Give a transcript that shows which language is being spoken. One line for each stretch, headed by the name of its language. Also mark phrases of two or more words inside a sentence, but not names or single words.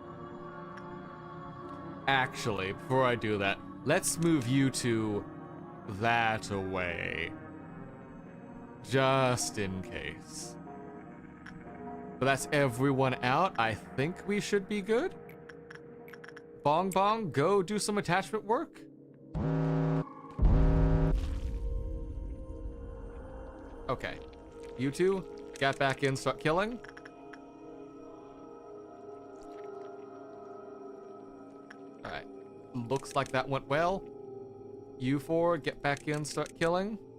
English: Actually, before I do that, let's move you two that away. Just in case. But that's everyone out. I think we should be good. Bong Bong, go do some attachment work. Okay. You two, get back in, start killing. Alright. Looks like that went well. You four, get back in, start killing.